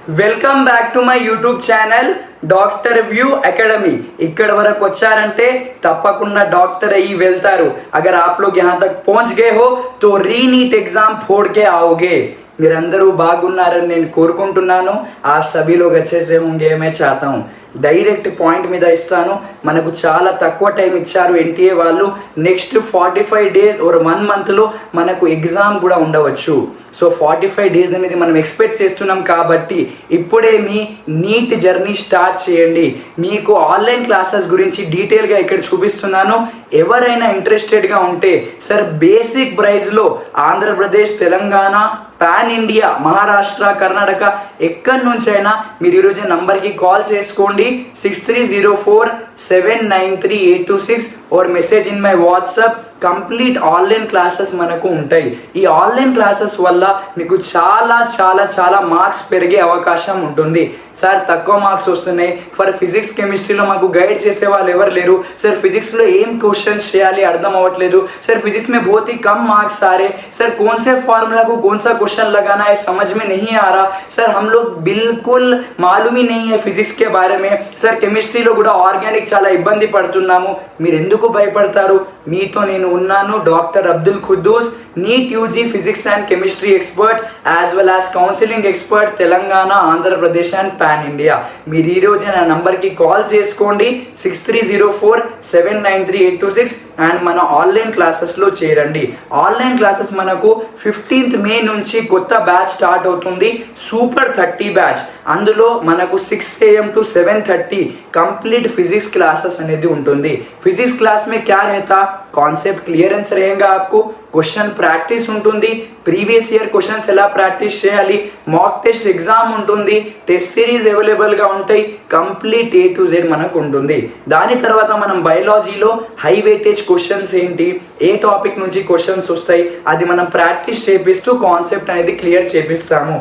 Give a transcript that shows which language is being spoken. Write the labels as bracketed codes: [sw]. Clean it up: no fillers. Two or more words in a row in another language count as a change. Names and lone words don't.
[en] welcome back to my YouTube channel Doctor View Academy. [te] ఇక్కడ వరకు వచ్చారంటే తప్పకుండా డాక్టర్ అయ్యి వెళ్తారు। [hi] अगर आप लोग यहाँ तक पहुंच गए हो तो रीनीट एग्जाम फोड़ के आओगे। [te] మీరందరూ బాగున్నారని నేను కోరుకుంటున్నాను। [hi] आप सभी लोग अच्छे से होंगे मैं चाहता हूँ। [te] డైరెక్ట్ పాయింట్ మీద ఇస్తాను। మనకు చాలా తక్కువ టైం ఇచ్చారు ఎన్టీఏ వాళ్ళు। నెక్స్ట్ 45 డేస్ और 1 మంత్లో మనకు ఎగ్జామ్ కూడా ఉండవచ్చు। సో 45 డేస్ అనేది మనం ఎక్స్పెక్ట్ చేస్తున్నాం కాబట్టి ఇప్పుడే మీ నీట్ [en] journey start [te] చేయండి। మీకు [en] online classes [te] గురించి డీటెయిల్గా ఇక్కడ చూపిస్తున్నాను। ఎవరైనా ఇంట్రెస్టెడ్గా ఉంటే సార్ [en] basic price [te] ఆంధ్రప్రదేశ్, తెలంగాణ, పాన్ ఇండియా, మహారాష్ట్ర, కర్ణాటక ఎక్కడి నుంచైనా మీరు ఈరోజు నంబర్కి కాల్ చేసుకోండి 6304793826 और [en] message in my WhatsApp. complete online classes [te] మనకు ఉంటాయి। ఈ [en] online classes [te] వల్ల మీకు చాలా చాలా చాలా మార్క్స్ పెరిగే అవకాశం ఉంటుంది। సార్ తక్కువ మార్క్స్ వస్తున్నాయి, [en] for physics [te] కెమిస్ట్రీలో మాకు గైడ్ చేసే వాళ్ళు ఎవరు లేరు సార్, ఫిజిక్స్లో ఏం క్వశ్చన్స్ చేయాలి అర్థం అవ్వట్లేదు [hi] सर, फिजिक्स में बहुत ही कम मार्क्स आ रहे सर, कौन से फॉर्मूला को कौन सा क्वेश्चन लगाना है समझ में नहीं आ रहा सर, हम लोग बिल्कुल मालूम ही नहीं है फिजिक्स के बारे में सर, [te] కెమిస్ట్రీలో కూడా ఆర్గానిక్ చాలా ఇబ్బంది పడుతున్నాము। మీరు ఎందుకు భయపడతారు? మీతో నేను ఉన్నాను, డాక్టర్ అబ్దుల్ ఖుద్దూస్, [en] NEET UG physics and chemistry expert as well as counselling expert [te] తెలంగాణ, ఆంధ్రప్రదేశ్ [en] and pan India. [te] మీరు ఈరోజు నా నంబర్కి కాల్ చేసుకోండి 6304793826 అండ్ మన [en] online classes [te] చేరండి। [en] online classes [te] మనకు 15th మే నుంచి కొత్త బ్యాచ్ స్టార్ట్ అవుతుంది, సూపర్ 30 బ్యాచ్। అందులో మనకు [en] 6 AM to 7:30 complete physics classes [te] అనేది ఉంటుంది। [hi] फिजिक्स क्लास में क्या रहता, कॉन्सेप्ट क्लियरेंस रहेगा, आपको क्वेश्चन प्रैक्टिस [te] ఉంటుంది, [en] previous year questions [te] ఎలా ప్రాక్టీస్ చేయాలి, [en] mock test exam [te] ఉంటుంది, [en] test series available [te] ఉంటాయి, [en] complete A to Z [te] మనకు ఉంటుంది। దాని తర్వాత మనం బయాలజీలో [en] high weightage questions [te] ఏంటి, ఏ టాపిక్ నుంచి క్వశ్చన్స్ వస్తాయి అది మనం ప్రాక్టీస్ చేపిస్తూ కాన్సెప్ట్ అనేది క్లియర్ చేపిస్తాము।